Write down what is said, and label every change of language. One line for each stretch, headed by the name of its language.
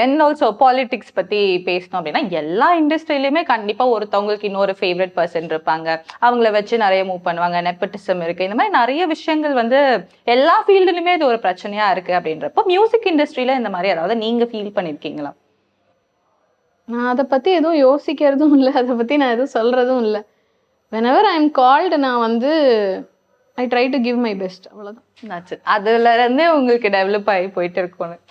Tamil: And also politics பற்றி பேசணும் அப்படின்னா, எல்லா இண்டஸ்ட்ரியிலுமே கண்டிப்பாக ஒருத்தவங்களுக்கு இன்னொரு ஃபேவரட் பர்சன் இருப்பாங்க. அவங்கள வச்சு நிறைய மூவ் பண்ணுவாங்க. நெப்பட்டிசம் இருக்குது. இந்த மாதிரி நிறைய விஷயங்கள் வந்து எல்லா ஃபீல்டுலையுமே இது ஒரு பிரச்சனையாக இருக்குது. அப்படின்றப்போ மியூசிக் இண்டஸ்ட்ரியில் இந்த மாதிரி அதாவது நீங்கள் ஃபீல் பண்ணியிருக்கீங்களா? நான் அதை பற்றி எதுவும் யோசிக்கிறதும் இல்லை, அதை பற்றி நான் எதுவும் சொல்கிறதும் இல்லை.
English: whenever I am called,
Tamil: நான் வந்து
English: I try to give my best.
Tamil: அவ்வளோதான். அதுல இருந்தே உங்களுக்கு டெவலப் ஆகி போயிட்டு இருக்கணும்.